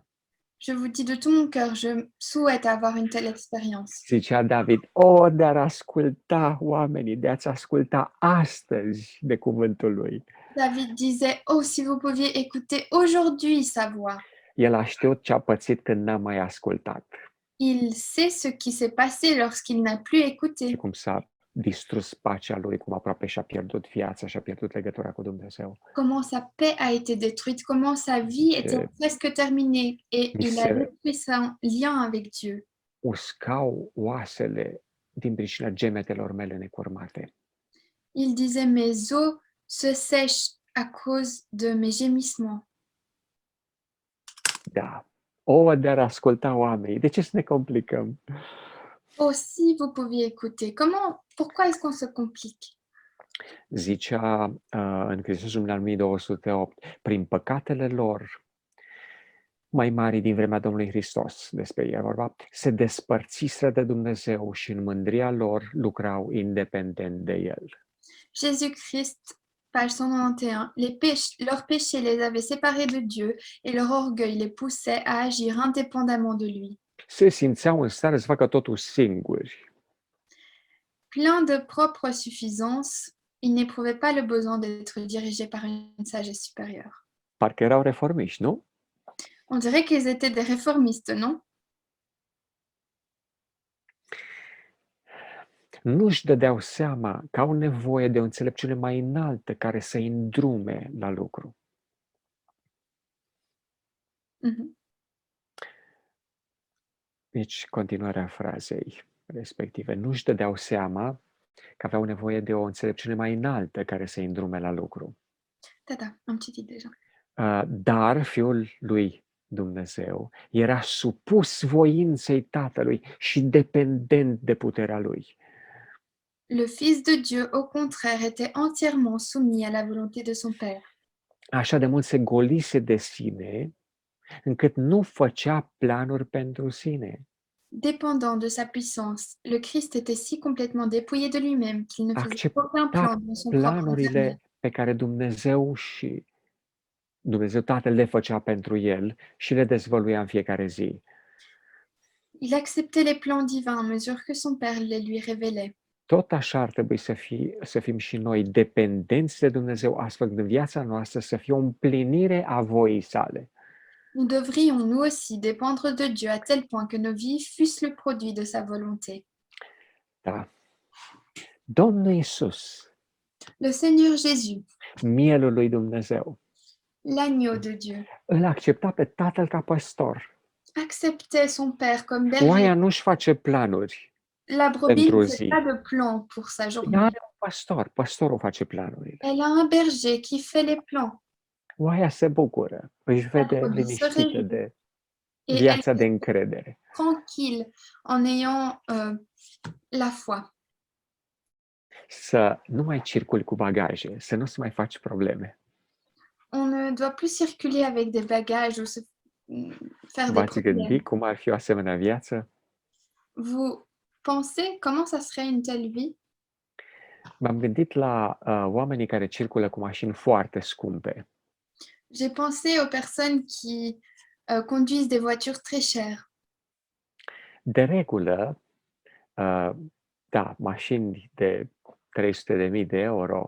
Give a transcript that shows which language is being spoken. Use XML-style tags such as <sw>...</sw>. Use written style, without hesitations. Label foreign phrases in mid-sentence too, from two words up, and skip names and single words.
<fr>Je vous dis de tout mon cœur, je souhaite avoir une telle expérience.</fr> <ro>Zicea David, de-ar asculta oamenii, de a-ți asculta astăzi de cuvântul lui.</ro> <fr>David disait, oh, si vous pouviez écouter aujourd'hui sa voix.</fr> <ro>El a știut ce a pățit când n-a mai ascultat</ro> <fr>Il sait ce qui s'est passé lorsqu'il n'a plus écouté.</fr> <ro>și cum s-a distrus pacea lui, cum aproape și-a pierdut viața, și-a pierdut legătura cu Dumnezeu.</ro> <fr>Comment sa paix a été détruite, comment sa vie était presque terminée et il a détruit son lien avec Dieu.</fr> <ro>Uscau oasele din pricina gemetelor mele necurmate.</ro> <fr>Il disait, mes os se sèchent à cause de mes gémissements.</fr> <ro>Da. De-ar asculta oamenii. De ce să ne complicăm?</ro> <fr>Oh, si vous pouviez écouter. Pourquoi est-ce qu'on se complique?</fr> <ro>Zicea în Hristosul în 1208, prin păcatele lor mai mari din vremea Domnului Hristos, despre ei vorba, se despărțiseră de Dumnezeu și în mândria lor lucrau independent de El.</ro> <fr>Jésus-Christ, page 191, leurs péchés les avaient séparés de Dieu et leur orgueil les poussait à agir indépendamment de lui.</fr> <ro>Se simțeau în stare să facă totul singuri.</ro> <fr>Plein de propre suffisance, ils n'éprouvaient pas le besoin d'être dirigés par une sagesse supérieure.</fr> <ro>Parcă erau reformiști, nu?</ro> <fr>On dirait qu'ils étaient des réformistes, non?</fr> <ro>Nu-și dădeau seama că au nevoie de o înțelepciune mai înaltă care să-i îndrume la lucru. Mhm. Deci, continuarea frazei respective. Nu-și dădeau seama că aveau nevoie de o înțelepciune mai înaltă care să-i îndrume la lucru. Da, am citit deja. Dar Fiul lui Dumnezeu era supus voinței Tatălui și dependent de puterea lui.</ro> <fr>Le Fils de Dieu, au contraire, était entièrement soumis à la volonté de son Père.</fr> <ro>Așa de mult se golise de sine, încât nu făcea planuri pentru sine.</ro> <fr>Dépendant de sa puissance, le Christ était si complètement dépouillé de lui-même qu'il ne faisait aucun plan dans son propre intérieur.</fr> <ro>Planurile pe care Dumnezeu Tatăl le făcea pentru el și le dezvăluia în fiecare zi.</ro> <fr>Il acceptait les plans divins à mesure que son Père les lui révélait.</fr> <ro>Tot așa ar trebui să fim și noi dependenți de Dumnezeu, astfel în viața noastră să fie o împlinire a voii sale.</ro> <fr>Nous devrions nous aussi dépendre de Dieu à tel point que nos vies fussent le produit de sa volonté.</fr> <ro>Da. Domnul Iisus,</ro> <fr>Le Seigneur Jésus,</fr> <ro>mielul lui Dumnezeu,</ro> <fr>l'agneau de Dieu,</fr> <ro>îl accepta pe Tatăl ca păstor.</ro> <fr>acceptait son Père comme berger.</fr> <ro>Oaia nu-și face planuri.</ro> <fr>La brebis</fr> <ro>pentru</ro> <fr>ne</fr> <ro>zi.</ro> <fr>fait pas de plan pour sa</fr> <ro>Ea</ro> <fr>journée.</fr> <ro>are un păstor, păstorul face planurile.</ro> <fr>Elle a un berger qui fait les plans.</fr> <ro>Oaia se bucură, își vede</ro> <fr>brebis se</fr> <ro>liniștită</ro> <fr>réjouit.</fr> <ro>de</ro> <fr>Et</fr> <ro>viața</ro> <fr>elle</fr> <ro>de</ro> <fr>est</fr> <ro>încredere.</ro> <fr>tranquille en ayant la foi.</fr> <ro>Să nu mai circuli cu bagaje, să nu-ți mai faci probleme.</ro> <fr>On ne doit plus circuler avec des bagages ou se faire des</fr> <ro>V-ați</ro> <fr>problèmes.</fr> <ro>gândit cum ar fi o asemenea viață?</ro> <fr>Vous pensez comment ça serait une telle vie?</fr> <ro>M-am gândit la oamenii care circulă cu mașini foarte scumpe.</ro> <fr>J'ai pensé aux personnes qui conduisent des voitures très chères.</fr> <ro>De regulă, da, mașini de 300.000 de euro,</ro>